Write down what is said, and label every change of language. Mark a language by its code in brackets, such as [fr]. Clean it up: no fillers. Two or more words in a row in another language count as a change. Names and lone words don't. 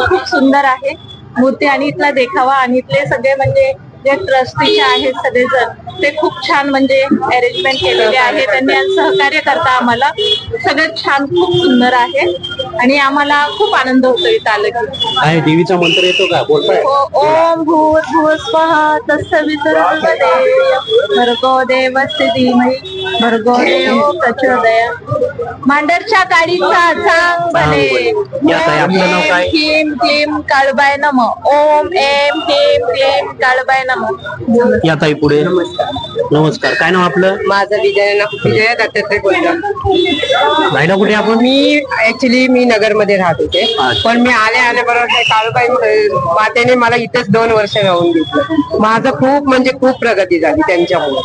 [mr] खूप सुंदर आहे मूर्ती आणि इथला देखावा आणि इथले सगळे म्हणजे जे ट्रस्टीचे आहेत सगळेजण ते खूप छान म्हणजे अरेंजमेंट केलेले आहे त्यांनी, सहकार्य करता आम्हाला सगळं छान, खूप सुंदर आहे। आणि आम्हाला खूप आनंद होतो इथं आलं की. काय देवीचा मंत्र येतो का, बोलताय? [sa] ओम भूर्भुवस्वः तत्सवितुर्वरेण्यं भर्गो देवस्य धीमहि भर्गो देवो प्रचोदयात्. मांडरच्या काडीचा चांग बने. [mr] या ताई, आपलं नाव काय? [sa] ह्रीं क्लीं काळबाय नमः. ओम ऐं ह्रीं क्लीं काळबाय नमः. [mr] या ताई पुढे. नमस्कार, काय नाव आपलं? माझं विजय दत्तात्रय बोलतो. राहिला कुठे आपण? मी नगर मध्ये राहत होते, पण मी आल्याबरोबर काळूबाई मातेने मला इथेच 2 वर्ष राहून घेतलं. माझं खूप म्हणजे खूप प्रगती झाली त्यांच्यामुळे.